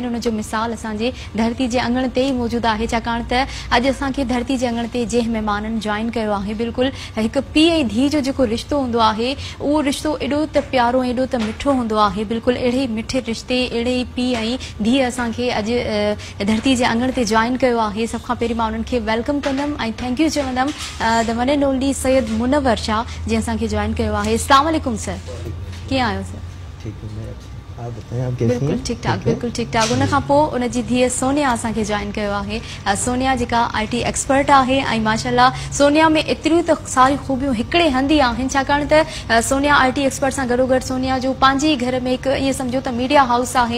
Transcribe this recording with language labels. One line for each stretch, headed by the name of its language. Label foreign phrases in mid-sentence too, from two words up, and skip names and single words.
Sindhi: उनजो मिसाल असांजे धरती जे अंगण ते ई मौजूदु आहे छाकाणि त अॼु असांखे धरती जे अंगण ते जंहिं महिमाननि जॉइन कयो आहे बिल्कुलु हिकु पीउ ऐं धीउ जो जेको रिश्तो हूंदो आहे उहो रिश्तो एॾो त प्यारो एॾो त मिठो हूंदो आहे। बिल्कुलु अहिड़े मिठे रिश्ते अहिड़े ई पीउ ऐं धीउ असांखे अॼु धरती जे अंगण ते जॉइन कयो आहे। सभ खां पहिरीं मां उन्हनि खे वेलकम कंदमि ऐं
English: thank you
Sindhi: चवंदमि
English: the one and only
Sindhi: सैयद मुनव्वर शाह जंहिं असांखे जॉइन कयो आहे।
Arabic: السلام عليكم
Sindhi: सर, कीअं आहियो सर? बिल्कुलु ठीक ठाक, बिल्कुलु ठीक ठाक। उन खां पोइ उनजी धीउ सोनिया असांखे जॉइन कयो आहे। सोनिया जेका
English: IT expert
Sindhi: आहे ऐं माशाल्लाह सोनिया में एतिरियूं त सारी खूबियूं हिकिड़े हंधि ई आहिनि छाकाणि त सोनिया
English: IT expert
Sindhi: सां गॾोगॾु सोनिया जो पंहिंजे घर में हिकु ईअं सम्झो त
English: media house
Sindhi: आहे।